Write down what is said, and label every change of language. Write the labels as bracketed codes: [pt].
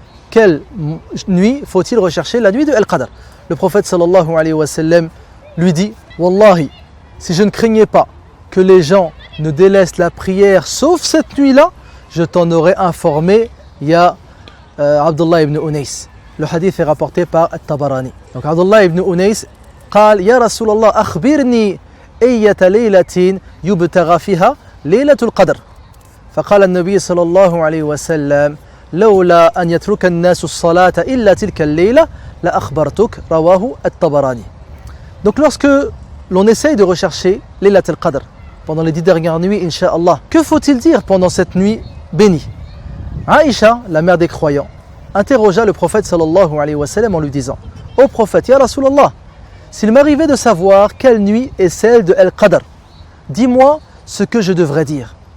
[fr] Quelle nuit faut-il rechercher la nuit de Al-Qadr? Le prophète sallallahu alayhi wa sallam lui dit: Wallahi, si je ne craignais pas que les gens ne délaissent la prière sauf cette nuit-là, je t'en aurais informé, ya Abdullah ibn Unais. Le hadith est rapporté par At-Tabarani. Donc [ar] Abdullah ibn Unais قال يا رسول الله أخبرني أية ليلة يبتغى فيها ليلة القدر. فقال النبي صلى الله عليه وسلم لولا أن يترك الناس الصلاة إلا تلك الليلة لأخبرتك. رواه الطبراني. [fr] Donc lorsque l'on essaye de rechercher Laylat al-Qadr pendant les 10 dernières nuits, Inch'Allah, que faut-il dire pendant cette nuit bénie? Aïcha, la mère des croyants, interrogea le prophète sallallahu alayhi wa sallam en lui disant: ô prophète, ya Rasulallah, s'il m'arrivait de savoir quelle nuit est celle de Al-Qadr, dis-moi ce que je devrais dire.